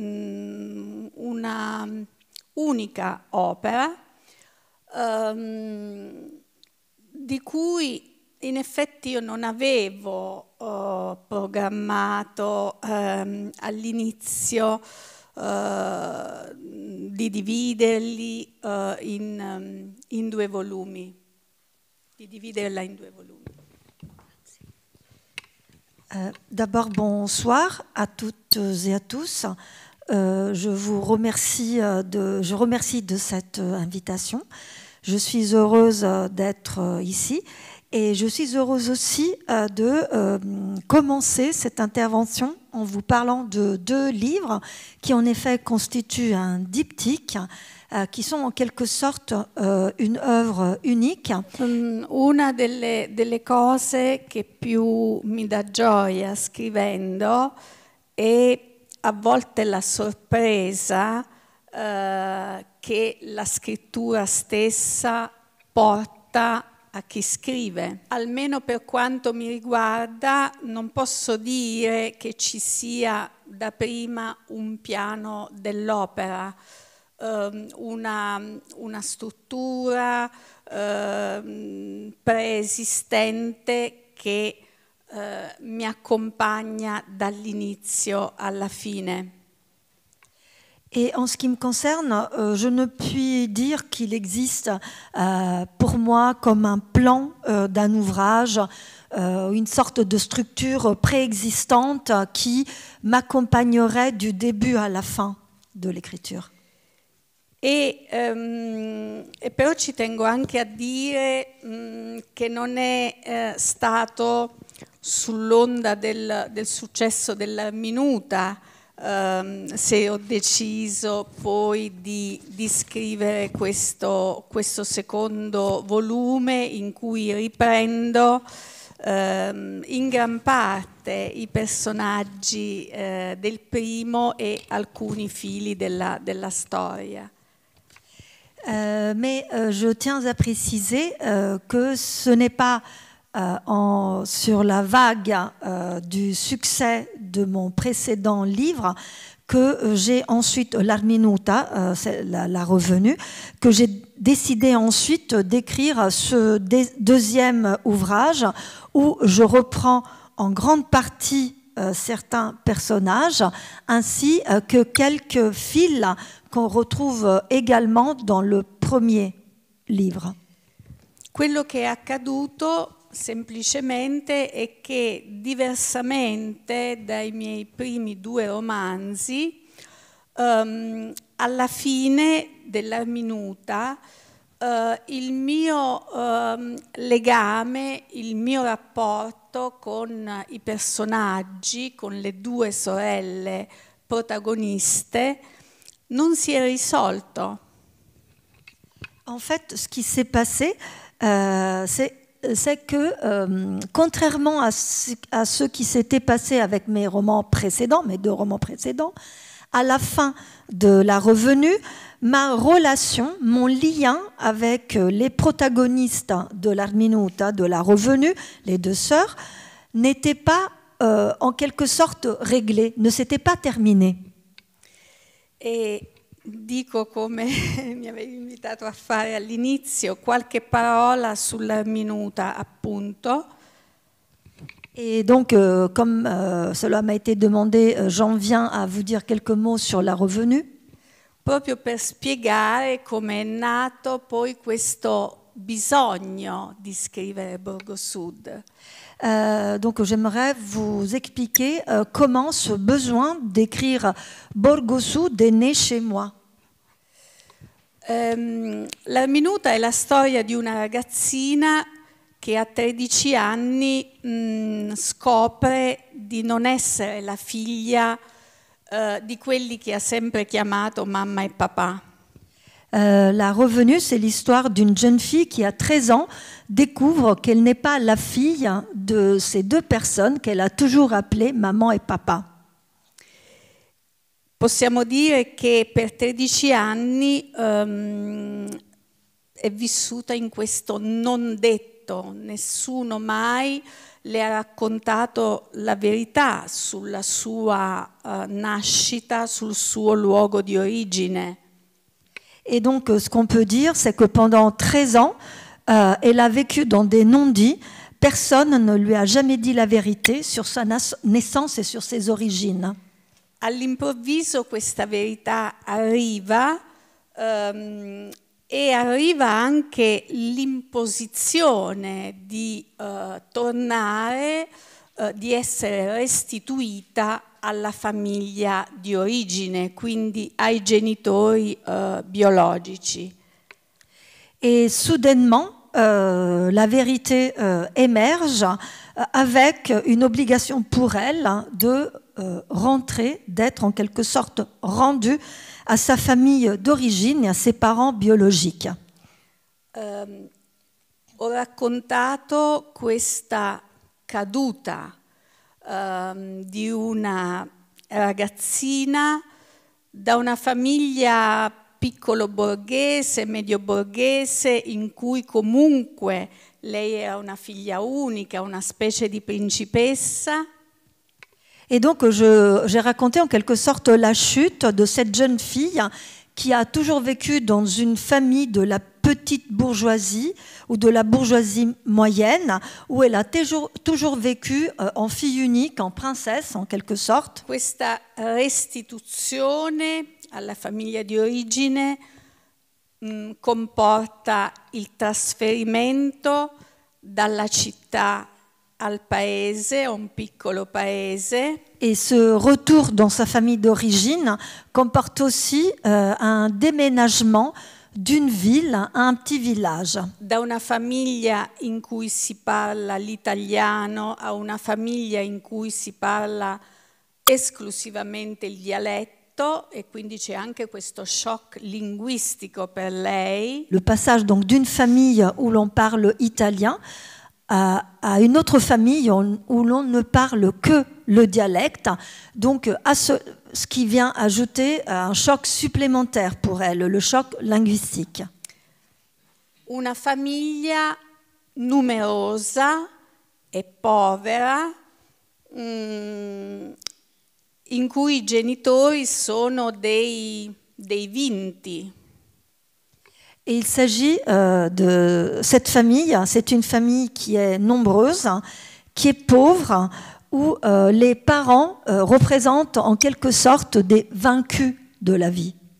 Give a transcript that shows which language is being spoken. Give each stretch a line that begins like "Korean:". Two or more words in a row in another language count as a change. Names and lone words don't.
Italian: una unica opera di cui in effetti io non avevo programmato all'inizio di dividerli in due volumi, di dividerla in due volumi.
French: D'abord, bonsoir à toutes et à tous. Je vous remercie je remercie de cette invitation. Je suis heureuse d'être ici et je suis heureuse aussi de commencer cette intervention en vous parlant de deux livres qui en effet constituent un diptyque, qui sont en quelque sorte une œuvre unique.
Italian: Una delle cose che più mi dà gioia scrivendo è a volte la sorpresa che la scrittura stessa porta a chi scrive. Almeno per quanto mi riguarda, non posso dire che ci sia da prima un piano dell'opera, una struttura preesistente che mi accompagna dall'inizio alla fine.
French: Et en ce qui me concerne, je ne puis dire qu'il existe pour moi comme un plan d'un ouvrage, une sorte de structure préexistante qui m'accompagnerait du début à la fin de l'écriture.
Italian: E però ci tengo anche a dire che non è stato sull'onda del successo dell'Arminuta se ho deciso poi di scrivere questo secondo volume in cui riprendo in gran parte i personaggi del primo et alcuni fili della storia.
French: Mais je tiens à préciser que ce n'est pas sur la vague du succès de mon précédent livre que j'ai ensuite, l'Arminuta, la revenue, que j'ai décidé ensuite d'écrire ce deuxième ouvrage où je reprends en grande partie certains personnages ainsi que quelques fils qu'on retrouve également dans le premier livre.
Italian: Quello che è accaduto semplicemente è che, diversamente dai miei primi due romanzi, alla fine dell'Arminuta il mio legame, il mio rapporto con i personaggi, con le due sorelle protagoniste, non si è risolto.
French: En fait, ce qui s'est passé, c'est que, contrairement à ce qui s'était passé avec mes romans précédents, mes deux romans précédents, à la fin de la revenue, ma relation, mon lien avec les protagonistes de l'Arminuta, de la revenue, les deux sœurs, n'était pas en quelque sorte réglé, ne s'était pas terminé.
Italian: E dico, come mi avevi invitato a fare all'inizio, qualche parola sull'Arminuta, appunto.
French: Et donc, comme cela m'a été demandé, j'en viens à vous dire quelques mots sur la revenue.
Italian: Proprio per spiegare come è nato poi questo bisogno di scrivere Borgo Sud.
French: Donc j'aimerais vous expliquer comment ce besoin d'écrire Borgo Sud est né chez moi.
Italian: La Minuta è la storia di una ragazzina che a 13 anni scopre di non essere la figlia di quelli che ha sempre chiamato mamma e papà.
French: La revenue, c'est l'histoire d'une jeune fille qui, à 13 ans, découvre qu'elle n'est pas la fille de ces deux personnes qu'elle a toujours appelées maman et papa.
Italian: Possiamo dire che per 13 anni è vissuta in questo non detto, nessuno mai le ha raccontato la verità sulla sua nascita, sul suo luogo di origine.
French: Et donc, ce qu'on peut dire, c'est que pendant 13 ans, elle a vécu dans des non-dits. Personne ne lui a jamais dit la vérité sur sa naissance et sur ses origines.
Italian: All'improvviso questa verità arriva e arriva anche l'imposizione di tornare, di essere restituita alla famiglia di origine, quindi ai genitori biologici.
French: Et soudainement, la vérité émerge avec une obligation pour elle de rentrer, d'être en quelque sorte rendue à sa famille d'origine et à ses parents biologiques.
Italian: Ho raccontato questa caduta di una ragazzina da una famiglia piccolo borghese, medio borghese, in cui comunque lei era una figlia unica, una specie di principessa.
French: Et donc j'ai raconté en quelque sorte la chute de cette jeune fille qui a toujours vécu dans une famille de la petite bourgeoisie ou de la bourgeoisie moyenne, où elle a toujours vécu en fille unique, en princesse en quelque sorte.
Italian: Questa restituzione alla famiglia di origine comporta il trasferimento dalla città al paese, un piccolo paese.
French: Et ce retour dans sa famille d'origine comporte aussi un déménagement d'une ville à un petit village.
Italian: Da una famiglia in cui si parla l'italiano a una famiglia in cui si parla esclusivamente il dialetto, e quindi c'è anche questo shock linguistico per lei.
French: Le passage donc d'une famille où l'on parle italien à une autre famille où l'on ne parle que le dialecte, donc à ce qui vient ajouter un choc supplémentaire pour elle, le choc linguistique.
Italian: Una famiglia numerosa e povera, in cui i genitori sono dei vinti.
French: Et il s'agit de cette famille, c'est une famille qui est nombreuse, qui est pauvre, où les parents représentent en quelque sorte des vaincus de la vie.